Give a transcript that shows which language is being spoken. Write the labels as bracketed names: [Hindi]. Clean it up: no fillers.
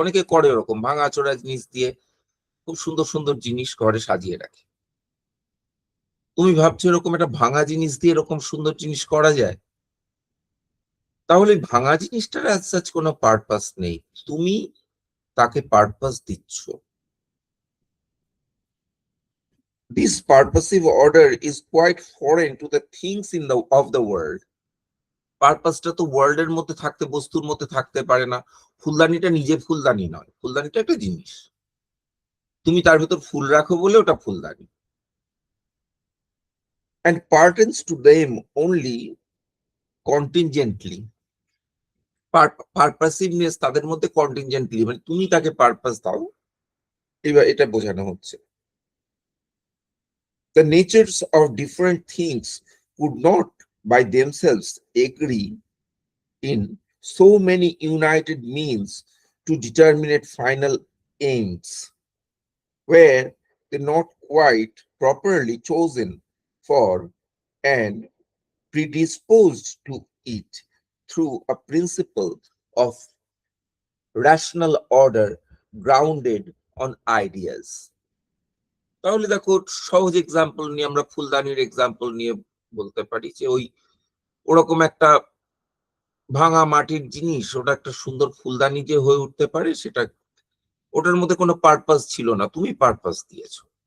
[Bangla] অনেকে করে ওরকম ভাঙাচোরা জিনিস দিয়ে খুব সুন্দর সুন্দর জিনিস ঘরে সাজিয়ে রাখে। তুমি ভাবছো এরকম একটা ভাঙা জিনিস দিয়ে এরকম সুন্দর জিনিস করা যায়? তাহলে ভাঙা জিনিসটার অ্যাজ সাচ কোনো পারপাস নেই, তুমি তাকে পারপাস দিচ্ছ। [English] This purposive order is quite foreign to the things of the world. [Bangla] পারপাসটা তো ওয়ার্ল্ড এর মধ্যে থাকতে, বস্তুর মধ্যে থাকতে পারে না। ফুলদানিটা নিজে ফুলদানি নয়, ফুলদানিটা একটা জিনিস, তুমি তার ভেতর ফুল রাখো বলে ওটা ফুলদানি। [English] and pertains to them only contingently. [Bangla] পারপাসিভনেস তাদের মধ্যে কন্টিনজেন্টলি, মানে তুমি তাকে পারপাস দাও, এবার এটা বোঝানো হচ্ছে। [English] The natures of different things could not by themselves agree in so many united means to determinate final aims, where they not quite properly chosen for and predisposed to it through a principle of rational order grounded on ideas. [Bangla] তাহলে দেখো, সহজ example নিয়ে আমরা ফুলদানির example নিয়ে বলতে পারি যে ওরকম একটা ভাঙা মাটির জিনিস, ওটা একটা সুন্দর ফুলদানি যে হয়ে উঠতে পারে, সেটা ওটার মধ্যে কোনো পারপাস ছিল না, তুমি পারপাস দিয়েছো।